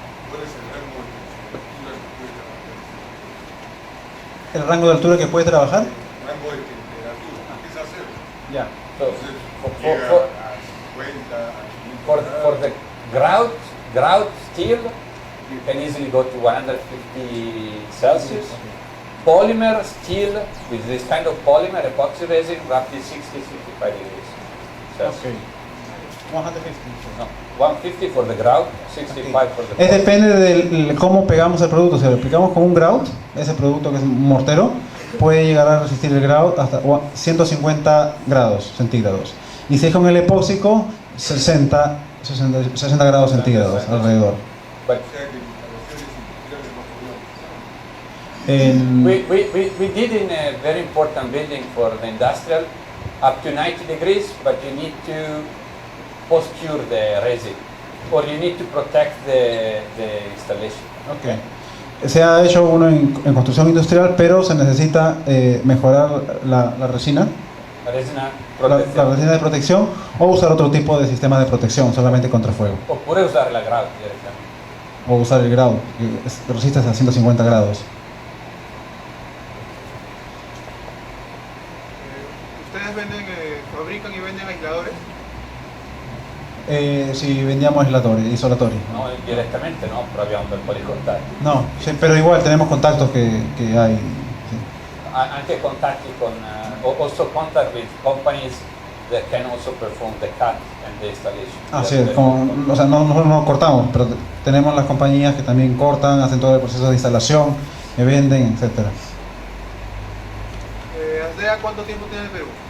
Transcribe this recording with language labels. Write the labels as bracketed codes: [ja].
[es] ¿Cuál es el rango de temperatura que puede trabajar? ¿El rango de altura que puede trabajar? Rango de temperatura, empieza a hacer. Ya. [en] So, [es] Entonces, [en] for, [es] llega [en] for, [es] a 50, a 500 [en] for, for [es] grados. [en] the grout steel, you can easily go to 150 Celsius. Polymer steel, with this kind of polymer, epoxy resin, roughly 60-65 degrees Celsius. 150. No, 150 for the grout, 65 for the [es] Es [en] polymer. [es] depende de cómo pegamos el producto. Si lo aplicamos con un grout, ese producto que es un mortero, puede llegar a resistir el grout hasta 150 grados centígrados. Y si es con el epóxico, 60 grados centígrados alrededor. [en] But [es] O sea que instalaciones industriales no podemos. [en] we did in a very important building for the industrial up to 90 degrees, but you need to post-cure the resin, or you need to protect the installation. Okay. [es] Se ha hecho uno en construcción industrial, pero se necesita mejorar la resina, Resina la protección. resina de protección, o usar otro tipo de sistema de protección solamente contra fuego, O puede usar la grout directamente. o usar el grout que resiste hasta 150 grados. ¿Ustedes fabrican y venden aisladores? Si vendíamos [it] isolatori. [es] No directamente, no, pero [it] abbiamo del policontatti. [es] No, sí, pero igual tenemos contactos que hay. Sí. [it] Anche contatti con, [en] also contact with companies that can also perform the cut and the installation. [es] Así es, o sea, nosotros no cortamos, pero tenemos las compañías que también cortan, hacen todo el proceso de instalación, que venden, etcétera. ¿ASDEA cuánto tiempo tiene en Perú?